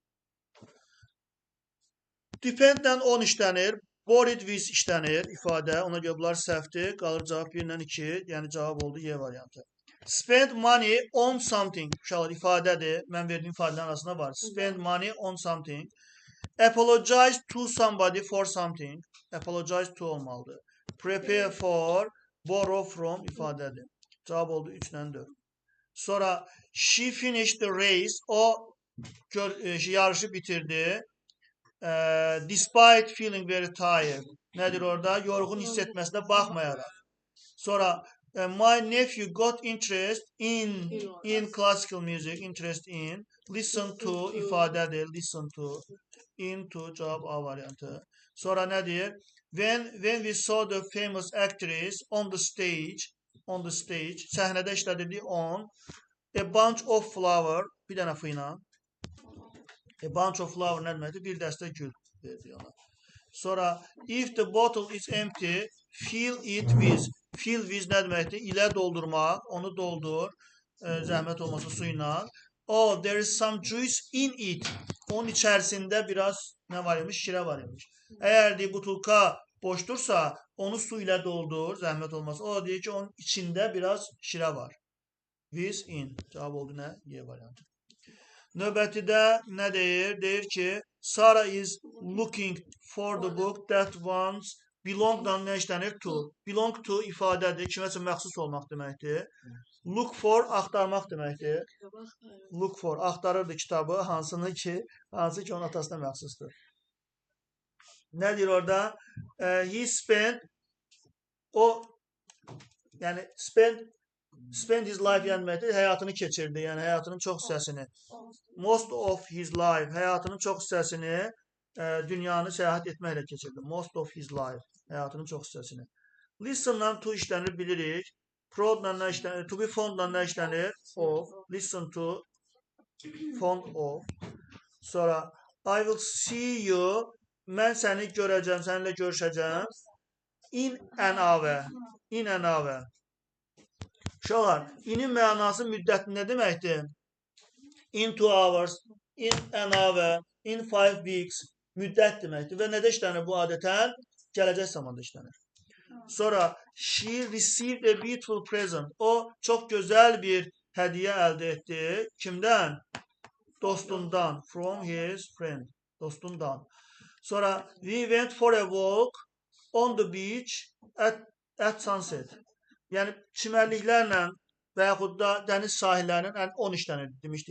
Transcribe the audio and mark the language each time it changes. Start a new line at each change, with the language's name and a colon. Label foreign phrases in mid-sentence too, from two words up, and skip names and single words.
English: Depend-lə on
Azerbaijani: işlənir.
English: Worried with
Azerbaijani: işlənir ifadə. Ona görə bunlar səhvdir. Qalır cavab 1 ilə 2. Yəni cavab oldu Y variantı.
English: Spend money on something.
Azerbaijani: Uşaqlar ifadədir. Mən verdiyim ifadələrin arasında var.
English: Spend money on something. Apologize to somebody for something. Apologize to
Azerbaijani: olmalıdır.
English: Prepare for, borrow from
Azerbaijani: ifadədir. Cavab oldu 3 ilə 4.
English: Sonra she finished the race.
Azerbaijani: O yarışı bitirdi.
English: Despite feeling very tired.
Azerbaijani: Nədir orada? Yorğun hiss etməsinə baxmayaraq.
English: Sonra my nephew got interest in classical music. Interest in. Listen to ifadədir. Listen to.
Azerbaijani: Into cavab A variantı. Sonra nədir?
English: When we saw the famous actress on the stage,
Azerbaijani: səhnədə işlədirdik
English: on, a bunch of flower,
Azerbaijani: bir dənə f ilə.
English: A bunch of flower
Azerbaijani: nə deməkdir? Bir dəstə gül verdi ona.
English: Sonra if the bottle is empty, fill it with. Fill with
Azerbaijani: nə deməkdir? İlə doldurmaq, onu doldur, zəhmət olmasa su ilə.
English: Oh, there is some juice in it.
Azerbaijani: Onun içərisində biraz nə var imiş? Şirə var imiş. Əgər deyir, butulka boşdursa, onu su ilə doldur, zəhmət olmasa. O deyir ki, onun içində biraz şirə var.
English: With in.
Azerbaijani: Cavab oldu nə? Y variantı. Növbətidə nə deyir? Deyir ki,
English: Sarah is looking for the book that once belongdan
Azerbaijani: nə işlənir? To.
English: Belong to
Azerbaijani: ifadədir. Kiməsə məxsus olmaq deməkdir.
English: Look for,
Azerbaijani: axtarmaq deməkdir.
English: Look for,
Azerbaijani: axtarırdı kitabı, hansı ki onun atasına məxsusdur. Nə deyir orada?
English: He spent,
Azerbaijani: o, yəni
English: spend his life
Azerbaijani: yəni deməkdir, həyatını keçirdi, yəni həyatının çox hissəsini.
English: Most of his life,
Azerbaijani: həyatının çox hissəsini dünyanı səyahət etməklə keçirdi.
English: Most of his life,
Azerbaijani: həyatının çox hissəsini.
English: Listen-la to
Azerbaijani: işlənir bilirik. Prod-la nə işlənir?
English: To be fond-la
Azerbaijani: nə işlənir? Of.
English: Listen to, fond of. Sonra I will see you,
Azerbaijani: mən səni görəcəm, səninlə görüşəcəm.
English: In an hour. In an hour.
Azerbaijani: Uşaqlar, inin mənası müddəti nə deməkdir?
English: In 2 hours, in an hour, in 5 weeks
Azerbaijani: müddət deməkdir. Və nədə işlənir bu adətən? Gələcək zamanda işlənir.
English: Sonra she received a beautiful present.
Azerbaijani: O çox gözəl bir hədiyyə əldə etdi. Kimdən? Dostundan.
English: From his friend.
Azerbaijani: Dostundan.
English: Sonra we went for a walk on the beach at sunset.
Azerbaijani: Yəni çimərliklərlə və yaxud da dəniz sahillərinin 10 işlənir demişdik.